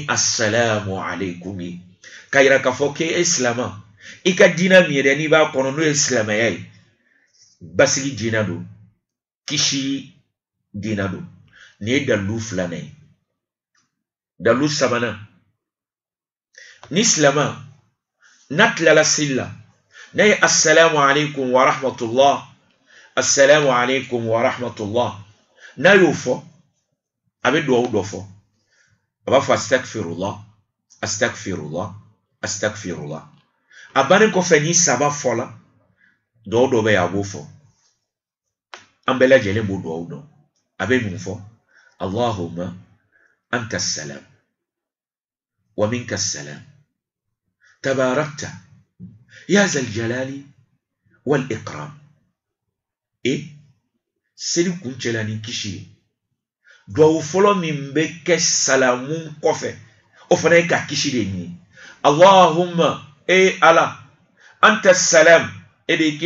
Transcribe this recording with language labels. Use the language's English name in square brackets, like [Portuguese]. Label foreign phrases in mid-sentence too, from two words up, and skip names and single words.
[Arabic] السلام عليكم [Bambara] ye ka yira k'a fɔ k'e silama i ka diinɛ min yɛrɛ n'i b'a kɔnɔ n'o ye silamɛya ye basigi diinɛ do kisi diinɛ do nin ye dalu filanan ye dalu sabanan ni silama n'a tilala seli la n'a ye [Arabic] السلام عليكم ورحمة الله السلام عليكم ورحمة الله [Bambara] assalamu alaykum wa rahmatullah n'a y'o fɔ a bɛ duwawu dɔ fɔ a b'a fɔ [Arabic] أستغفر الله أستغفر الله أستغفر الله [Bambara] a bannen kɔfɛ ni saba fɔla duwawu dɔ bɛ yen a b'o fɔ an bɛɛ lajɛlen b'o duwawu dɔn a bɛ mun fɔ [Arabic] اللهم أنت السلام ومنك السلام تباركت يا ذا الجلال والإكرام [Bambara] seli kun cɛla ni kisi ye duwawu fɔlɔ min bɛ kɛ salamun kɔfɛ o fana ye ka kisi de ɲini [Arabic] اللهم ألا أنت سلام [Bambara] e de ye